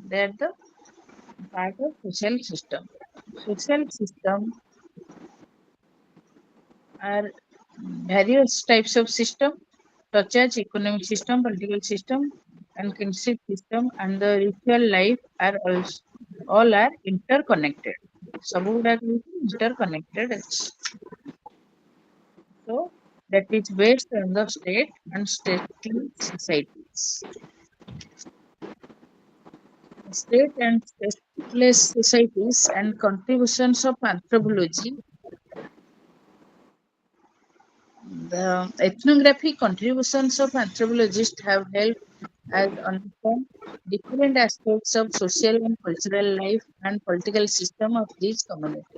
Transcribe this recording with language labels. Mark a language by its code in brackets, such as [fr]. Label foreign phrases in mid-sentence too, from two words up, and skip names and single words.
[en] They are the part of social system. Social system are various types of system such as economic system, political system, and kinship system, and the ritual life are also all are interconnected. [or] ସବୁ ଗୁଡାକ interconnected ଅଛି. [en] So that is based on the state and stately societies. State and stateless societies and contributions of anthropology. The ethnographic contributions of anthropologists have helped us understand different aspects of social and cultural life and political system of these communities.